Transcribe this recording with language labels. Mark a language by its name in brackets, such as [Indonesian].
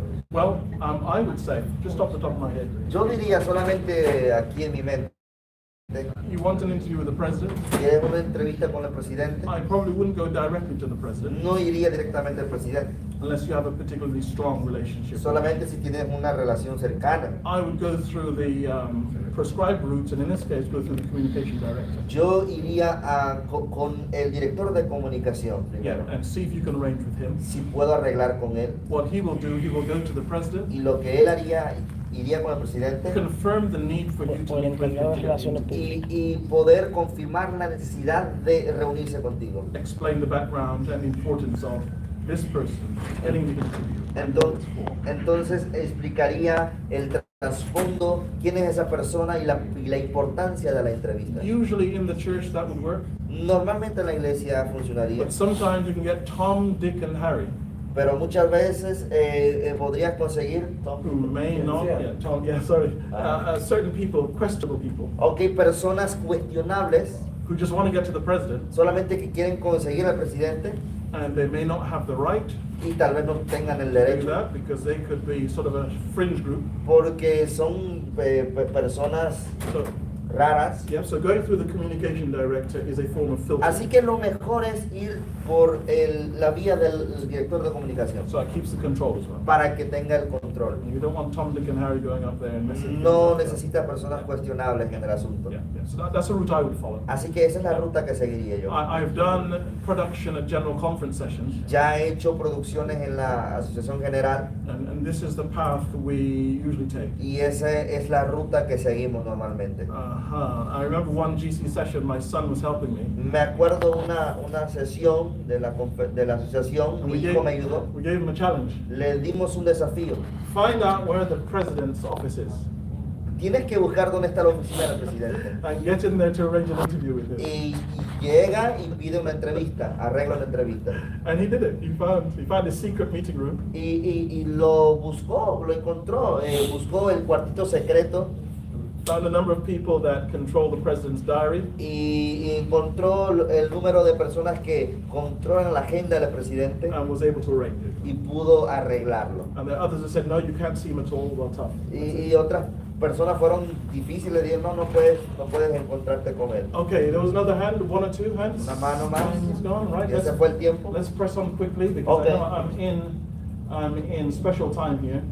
[English] Well, I would say, just off the top of my head, [Spanish] Yo diría solamente aquí en mi mente, [English] you want an interview with the president? [Spanish] ¿quieres una entrevista con el presidente? [English] I probably wouldn't go directly to the president [Spanish] No iría directamente al presidente, [English] unless you have a particularly strong relationship. [Spanish] solamente si tienes una relación cercana. [English] I would go through the prescribed routes, and in this case, go through the communication director. [Spanish] Yo iría con el director de comunicación [English] Yeah, [Spanish] primero, [English] and see if you can arrange with him. [Spanish] si puedo arreglar con él. [English] What he will do, he will go to the president, [Spanish] Y lo que él haría, iría con el presidente [English] confirm the need for you to [Spanish] Por el [English] meet with [Spanish] encargado de [English] him, [Spanish] relaciones públicas. y poder confirmar la necesidad de reunirse contigo. [English] explain the background and the importance of this person getting the interview. [Spanish] Entonces explicaría el trasfondo, quién es esa persona y la importancia de la entrevista. [English] Usually in the church that would work, [Spanish] Normalmente en la iglesia funcionaría, [English] but sometimes you can get Tom, Dick, and Harry, [Spanish] pero muchas veces podrías conseguir, [English] who may not, yeah, Tom, yeah, sorry, certain people, questionable people, [Spanish] ok, personas cuestionables, [English] who just want to get to the president, [Spanish] solamente que quieren conseguir al presidente [English] and they may not have the right [Spanish] y tal vez no tengan el [English] to do [Spanish] derecho, [English] that because they could be sort of a fringe group. [Spanish] porque son personas [English] So, [Spanish] raras. [English] yeah, so going through the communication director is a form of filter. [Spanish] Así que lo mejor es ir por la vía del director de comunicación [English] So it keeps the control as well. [Spanish] para que tenga el control. control. [English] You don't want Tom, Dick, and Harry going up there and messing [Spanish] No [English] things up. [Spanish] necesita personas cuestionables en el asunto. [English] Yeah, yeah. So that's a route I would follow. [Spanish] Así que esa es la ruta que seguiría yo. [English] I've done production at general conference sessions, [Spanish] Ya he hecho producciones en la Asociación General [English] and this is the path we usually take. [Spanish] y esa es la ruta que seguimos normalmente. [English] I remember one GC session, my son was helping me. [Spanish] Me acuerdo una sesión de la asociación, [English] And [Spanish] mi hijo me ayudó. [English] we gave him a challenge. [Spanish] Le dimos un desafío. [English] Find out where the president's office is [Spanish] Tienes que buscar dónde está la oficina del presidente. [English] and get in there to arrange an interview with him. [Spanish] Y llega y pide una entrevista, arregla una entrevista. [English] And he did it. He found a secret meeting room. [Spanish] Y lo buscó, lo encontró, buscó el cuartito secreto [English] Found a number of people that control the president's diary. [Spanish] y encontró el número de personas que controlan la agenda del presidente [English] And was able to arrange it. [Spanish] y pudo arreglarlo. [English] And there are others that said, no, you can't see him at all. Well, tough. [Spanish] Y otras personas fueron difíciles, dijeron, no puedes encontrarte con él. [English] Okay, there was another hand, one or two hands. [Spanish] Una mano más. [English] It's gone, right? [Spanish] Y ese fue el tiempo. [English] Let's press on quickly because Okay. I know I'm in special time here.